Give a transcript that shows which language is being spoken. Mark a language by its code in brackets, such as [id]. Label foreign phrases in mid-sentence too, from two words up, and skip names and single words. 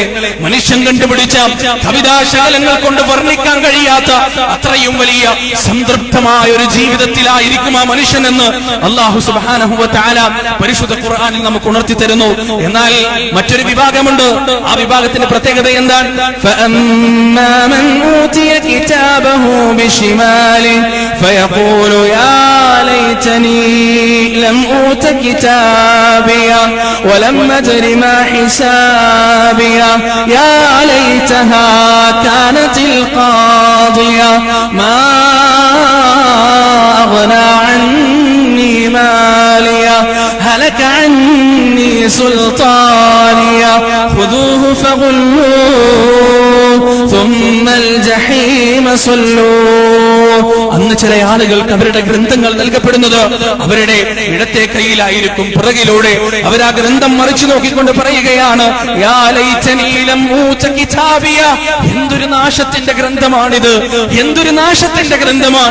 [ml] മനുഷ്യൻ കണ്ടുപിടിച്ച കവിതാശാലങ്ങൾ കൊണ്ട് വർണ്ണിക്കാൻ കഴിയാത്ത അത്രയും വലിയ സംതൃപ്തമായ ഒരു ജീവിതത്തിലായിരിക്കും ആ മനുഷ്യനെന്ന് [ar] الله سبحانه وتعالى [ml] പരിശുദ്ധ ഖുർആനിൽ നമുക്ക് ഉണർത്തി തരുന്നു. എന്നാൽ മറ്റൊരു വിഭാഗമുണ്ട്. ആ വിഭാഗത്തിന്റെ പ്രത്യേകത എന്താണ്? [ar] فيقول يا ليتني لم أوت كتابيا ولم أدر ما حسابيا يا ليتها كانت القاضية ما أغنى عني ماليا هلك عني سلطانيا خذوه فغلوه ثم الجحيم صلوه. [ml] അന്ന് ചില ആളുകൾക്ക് അവരുടെ ഗ്രന്ഥങ്ങൾ നൽകപ്പെടുന്നത് അവരുടെ ഇടത്തെ കൈയിലായിരിക്കും, പിറകിലൂടെ അവർ ആ ഗ്രന്ഥം മറിച്ചു നോക്കിക്കൊണ്ട് പറയുകയാണ്, [ar] يا ليتني لم أوت كتابيه, [ml] എന്തൊരു നാശത്തിന്റെ ഗ്രന്ഥമാണിത്, എന്തൊരു നാശത്തിന്റെ ഗ്രന്ഥമാണ്.